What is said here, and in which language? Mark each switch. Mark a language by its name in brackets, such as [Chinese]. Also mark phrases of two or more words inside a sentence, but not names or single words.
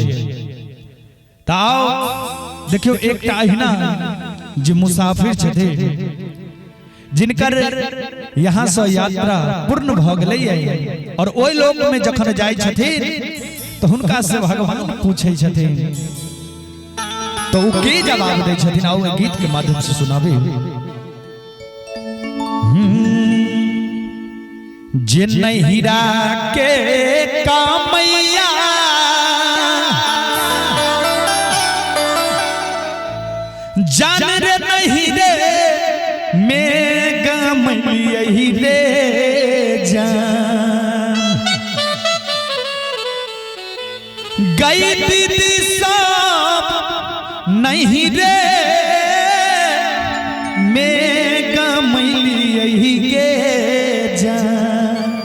[Maithili] ताओ देखियो एकटा अहिना जे मुसाफिर छथिन जिनकर यहाँ से यात्रा पूर्ण भ गेलै और ओइ लोक में जखन जाय छथिन तो हुनका से भगवान पूछे छथिन तो वो की जवाब दे छथिन। आओ गीत के माध्यम से सुनाबे। जे नहीं हीरा के कामैया जान रे नहीं रे मैं गमैया रे जान गई दीदी सब नहीं रे मैं गमैया गे जान